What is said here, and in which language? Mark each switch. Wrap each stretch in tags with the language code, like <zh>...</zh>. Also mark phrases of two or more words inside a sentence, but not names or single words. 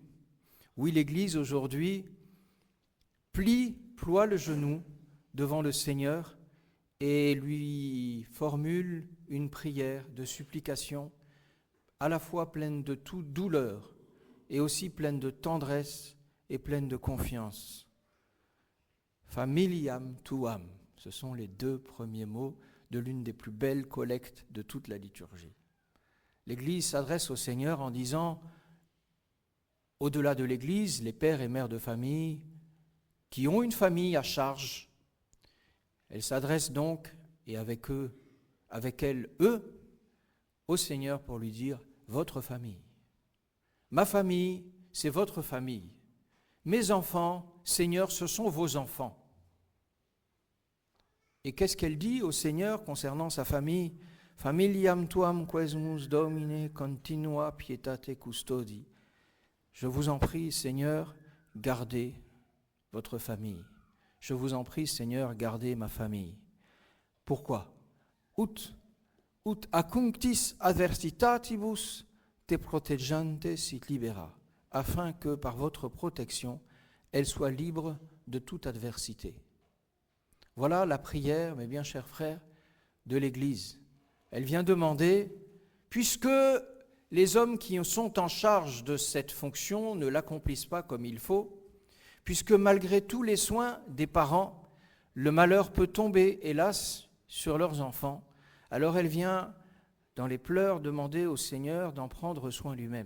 <fr>Oui, l'Église aujourd'hui ploie le genou devant le Seigneur et lui formule une prière de supplication à la fois pleine de toute douleur et aussi pleine de tendresse et pleine de confiance.</fr> <la>Familiam tuam,</la> <fr>ce sont les deux premiers mots de l'une des plus belles collectes de toute la liturgie. L'Église s'adresse au Seigneur en disant, au-delà de l'Église, les pères et mères de famille qui ont une famille à charge, elle s'adresse donc, et avec elle, au Seigneur pour lui dire, votre famille. Ma famille, c'est votre famille. Mes enfants, Seigneur, ce sont vos enfants. Et qu'est-ce qu'elle dit au Seigneur concernant sa famille ?</fr> <la>Familiam tuam quesumus Domine continua pietate custodi.</la> <fr>Je vous en prie, Seigneur, gardez votre famille. Je vous en prie, Seigneur, gardez ma famille. Pourquoi ?</fr> <la>Ut acunctis adversitatibus te protegiante sit libera,</la> <fr>afin que par votre protection, elle soit libre de toute adversité. Voilà la prière, mes bien chers frères, de l'Église. Elle vient demander, puisque les hommes qui sont en charge de cette fonction ne l'accomplissent pas comme il faut, puisque malgré tous les soins des parents, le malheur peut tomber, hélas, sur leurs enfants, alors elle vient, dans les pleurs, demander au Seigneur d'en prendre soin lui-même.</fr>